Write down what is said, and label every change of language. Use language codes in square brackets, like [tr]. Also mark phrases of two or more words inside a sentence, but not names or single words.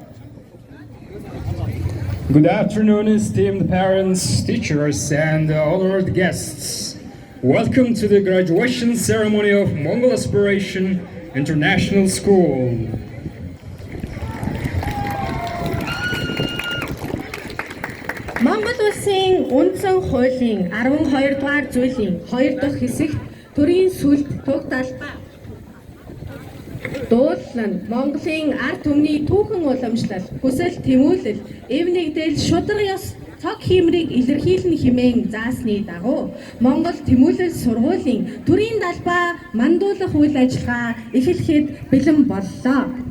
[en] Good afternoon, esteemed parents, teachers, and honored guests. Welcome to the graduation ceremony of Mongol Aspiration International School. [mn] Монгол улсын үндсэн хуулийн 12 дугаар зүйлийн 2 дахь хэсэгт төрийн сүлд туг талбай дуулан Монголын ард түмний түүхэн уламжлал, хүсэл тэмүүлэл, эв нэгдэл, шударга ёс, цог хиймрийг илэрхийлнэ хэмээн заасны дагуу Монгол Тэмүүлэл сургуулийн төрийн талбай мандуулах үйл ажиллагаа эхлэхэд бэлэн боллоо.